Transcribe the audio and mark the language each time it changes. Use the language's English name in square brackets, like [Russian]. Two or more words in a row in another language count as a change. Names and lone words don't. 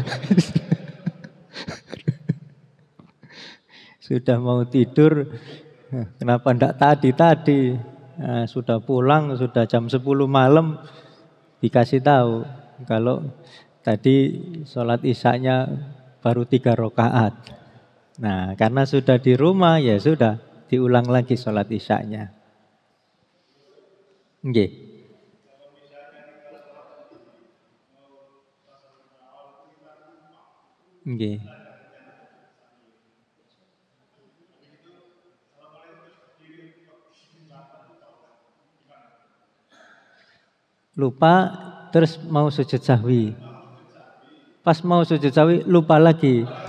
[Indonesian] Sudah mau tidur, kenapa tidak tadi? Nah, sudah pulang, sudah jam 10 malam, dikasih tahu kalau tadi sholat isyanya baru 3 rakaat. Nah, karena sudah di rumah ya sudah diulang lagi sholat isyanya. Nggih. Nggih. Lupa terus mau sujud sahwi. Pas mau sujud sahwi lupa lagi.